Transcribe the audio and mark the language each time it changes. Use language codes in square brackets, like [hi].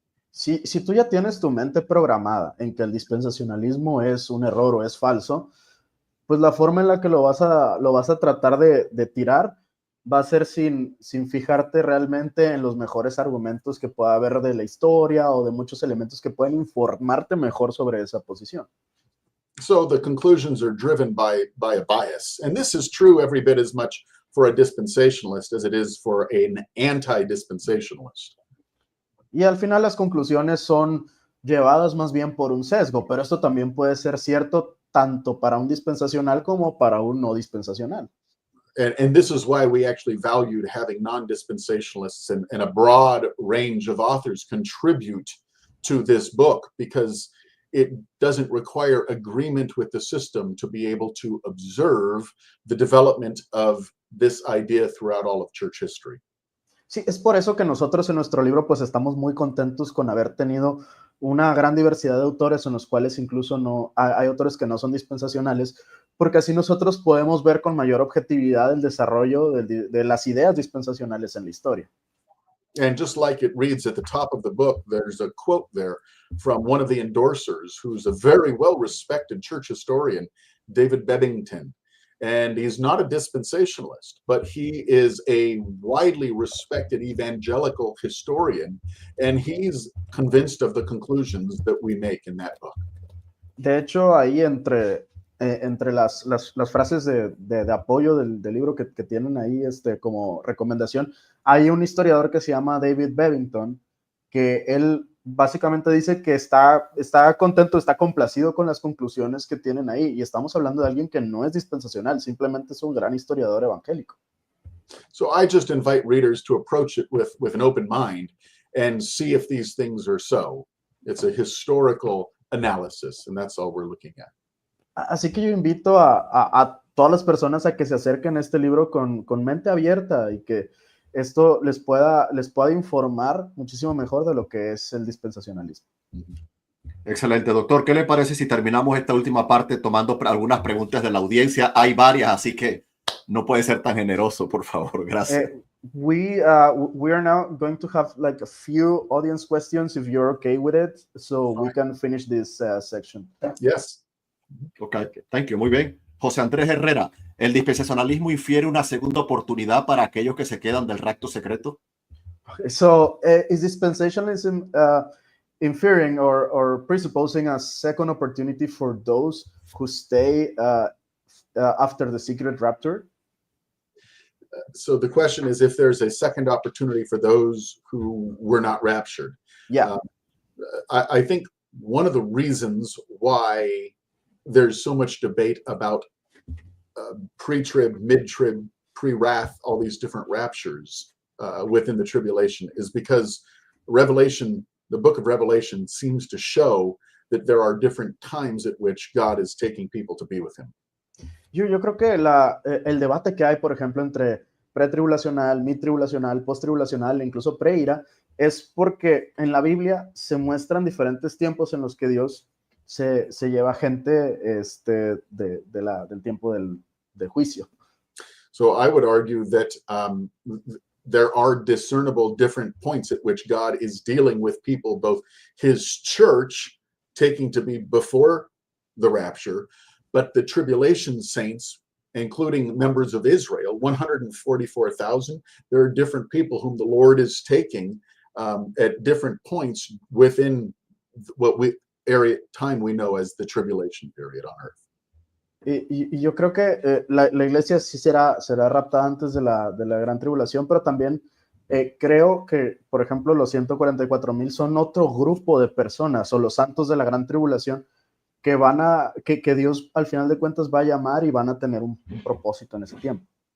[es] Si tú ya tienes tu mente programada en que el dispensacionalismo es un error o es falso, pues la forma en la que lo vas a tratar de tirar va a ser sin fijarte realmente en los mejores argumentos que pueda haber de la historia o de muchos elementos que pueden informarte mejor sobre esa posición. [en] So the conclusions are driven by a bias. And this is true every bit as much for a dispensationalist as it is for an anti-dispensationalist. [es] Y al final las conclusiones son llevadas más bien por un sesgo, pero esto también puede ser cierto tanto para un dispensacional como para un no dispensacional. [en] And this is why we actually valued having non-dispensationalists and a broad range of authors contribute to this book, because it doesn't require agreement with the system to be able to observe the development of this idea throughout all of church history. [es] Sí, es por eso que nosotros en nuestro libro pues estamos muy contentos con haber tenido una gran diversidad de autores en los cuales incluso hay autores que no son dispensacionales, porque así nosotros podemos ver con mayor objetividad el desarrollo de las ideas dispensacionales en la historia. [en] And just like it reads at the top of the book, there's a quote there from one of the endorsers, who's a very well-respected church historian, David Bebbington. And he's not a dispensationalist, but he is a widely respected evangelical historian, and he's convinced of the conclusions that we make in that book. [es] De hecho, ahí entre las frases de apoyo del libro que tienen ahí como recomendación, hay un historiador que se llama David Bebbington, que él básicamente dice que está contento, está complacido con las conclusiones que tienen ahí, y estamos hablando de alguien que no es dispensacional, simplemente es un gran historiador evangélico. [en] So I just invite readers to approach it with an open mind and see if these things are so. It's a historical analysis, and that's all we're looking at. [es] Así que yo invito a todas las personas a que se acerquen a este libro con mente abierta y que esto les pueda informar muchísimo mejor de lo que es el dispensacionalismo. Excelente, doctor. ¿Qué le parece si terminamos esta última parte tomando algunas preguntas de la audiencia? Hay varias, así que no puede ser tan generoso, por favor. Gracias. [en] We are now going to have like a few audience questions, if you're okay with it, so we can finish this section. Yes. Okay, thank you. [es] Muy bien. José Andrés Herrera, ¿el dispensacionalismo infiere una segunda oportunidad para aquellos que se quedan del rapto secreto? [en] So, is dispensationalism inferring or presupposing a second opportunity for those who stay after the secret rapture? So the question is if there's a second opportunity for those who were not raptured. Yeah. I think one of the reasons why there's so much debate about pre-trib, mid-trib, pre-wrath, all these different raptures within the tribulation is because Revelation, the book of Revelation, seems to show that there are different times at which God is taking people to be with him. [es] Yo creo que el debate que hay, por ejemplo, entre pretribulacional, midtribulacional, posttribulacional e incluso preira, es porque en la Biblia se muestran diferentes tiempos en los que Dios se lleva gente del tiempo del juicio. [en] So I would argue that there are discernible different points at which God is dealing with people, both his church taking to be before the rapture, but the tribulation saints, including members of Israel, 144,000. There are different people whom the Lord is taking at different points within what time we know as the tribulation period on earth. [es] Y yo creo que la iglesia sí será raptada antes de la gran tribulación, pero también creo que, por ejemplo, los 144,000 son otro grupo de personas, o los santos de la gran tribulación, que Dios al final de cuentas va a llamar y van a tener un propósito en ese tiempo.